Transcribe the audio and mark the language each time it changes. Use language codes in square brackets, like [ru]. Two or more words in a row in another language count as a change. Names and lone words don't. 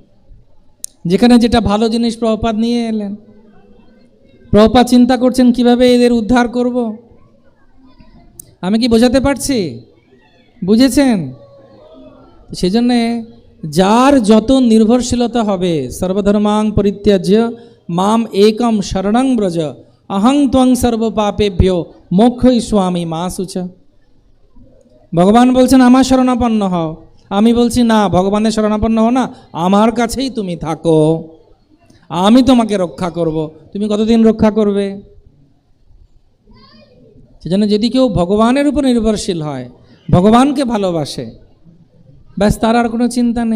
[bn] যেখানে যেটা ভালো জিনিস প্রভুপাদ নিয়ে এলেন। প্রভুপাদ চিন্তা করছেন কিভাবে এদের উদ্ধার করব। আমি কি বোঝাতে পারছি? বুঝেছেন? সেজন্যে যার যত নির্ভরশীলতা হবে, [sa] সর্বধর্মাং পরিত্যাজ্য মাম একম শরণং ব্রজ অহং ত্বং সর্বপাপেভ্যো মোক্ষয়িষ্যামি মা শুচ। [bn] ভগবান বলছেন আমার শরণাপন্ন হও, আমি বলছি না ভগবানের শরণাপন্ন হও না, আমার কাছেই তুমি থাকো, আমি তোমাকে রক্ষা করব। তুমি কতদিন রক্ষা করবে? সেজন্য যদি কেউ ভগবানের উপর নির্ভরশীল হয়, ভগবানকে ভালোবাসে, ব্যাস তার আর কোনো চিন্তা নেই।